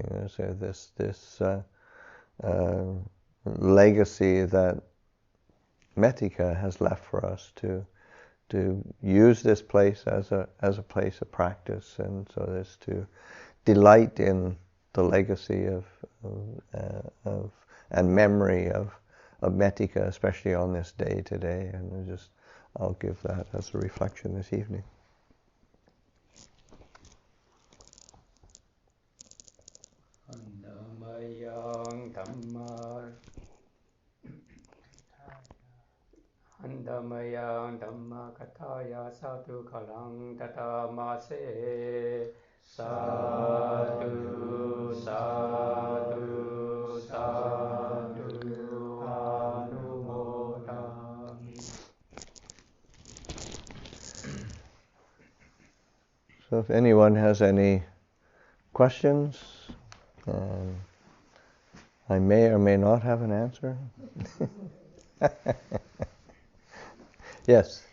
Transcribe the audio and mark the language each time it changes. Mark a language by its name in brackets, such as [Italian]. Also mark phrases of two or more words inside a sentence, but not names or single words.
[English] So this legacy that Mettika has left for us to use this place as a place of practice, and so as to delight in the legacy of and memory of Mettika, especially on this day today. And I'll give that as a reflection this evening. [Pali] Andamayang Dhamma Kataya Sadhu Kalang Tatamase Sadhu Sadhu Sadhu Anumodami. [English] So if anyone has any questions, I may or may not have an answer. Yes.